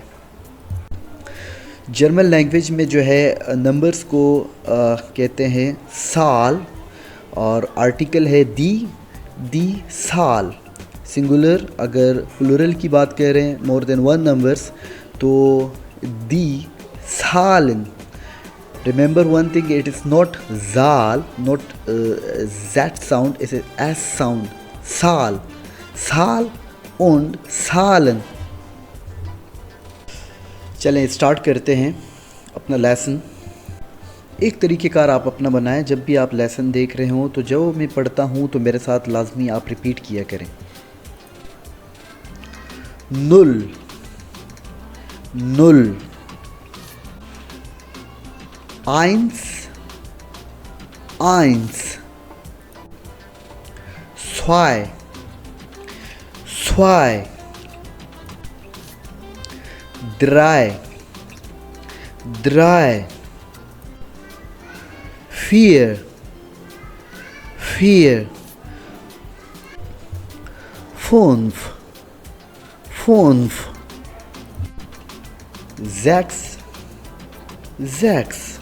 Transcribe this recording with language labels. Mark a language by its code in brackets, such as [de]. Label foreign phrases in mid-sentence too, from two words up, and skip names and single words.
[en] German language [ur] میں جو ہے نمبرز کو کہتے ہیں سال، اور آرٹیکل ہے [de] die Zahl. [ur] سنگولر اگر پلورل کی بات کر رہے ہیں [en] more than one numbers [ur] تو [de] die Zahlen. [en] Remember one thing, it is not zal, not z sound, it is s sound, [de] sal, sal und salen। [ur] چلیں اسٹارٹ کرتے ہیں اپنا لیسن. ایک طریقہ کار آپ اپنا بنائیں۔ جب بھی آپ لیسن دیکھ رہے ہو تو جب میں پڑھتا ہوں تو میرے ساتھ لازمی آپ ریپیٹ کیا کریں. [de] Null, Null. Eins, eins, zwei, zwei, drei, drei, vier, vier, fünf, fünf, sechs, sechs,